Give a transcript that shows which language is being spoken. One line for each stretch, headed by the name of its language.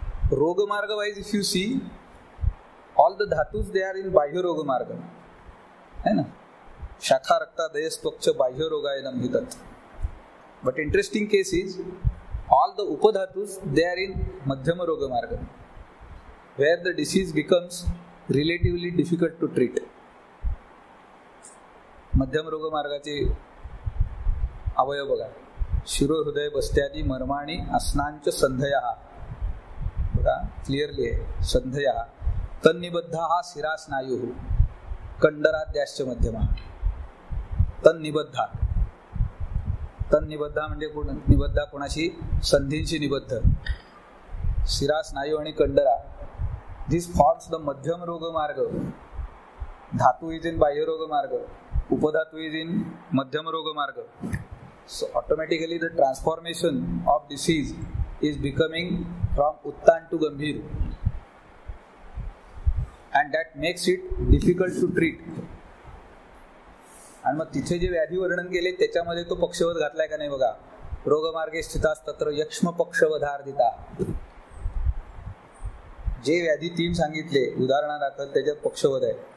English: Roga marga wise, if you see, all the dhatus they are in bahya roga marga.
Hindi: है ना?
Sanskrit: Shakha rakta dayas tvakcha bahya rogayanam hitat.
English: But interesting case is, all the upadhatus they are in madhyama roga marga, where the disease becomes relatively difficult to treat.
Marathi: मध्यम रोग मार्गाचे अवयव बघा,
Sanskrit: शिरो हृदय बस्त्यादी मर्माणी अस्नांच संधया,
Marathi: बघा क्लिअरली आहे,
Sanskrit: संधया तन्निबद्ध हा शिरा स्नायू कंडराद्याश्च मध्यमा.
Marathi: तन्निबद्धा, तन्निबद्धा म्हणजे निबद्धा कोणाशी, संधींशी निबद्ध. शिरा स्नायू आणि कंडरा,
English: this forms the
Marathi: मध्यम रोग मार्ग.
English: धातू is in बाह्य रोग मार्ग, upadhatu is in madhyama roga marga. So automatically the transformation of disease is becoming from uttan to gambhir, and that makes it difficult to treat.
Marathi: आणि मग तिथे जे व्याधी वर्णन केले त्याच्यामध्ये तो पक्षवध घातलाय का नाही बघा.
Sanskrit: रोगमार्गे स्थितास तत्र यक्ष्म पक्षवधार्दिता.
Marathi: जे व्याधी 3 सांगितले उदाहरणादाखल त्याच्यात पक्षवध आहे.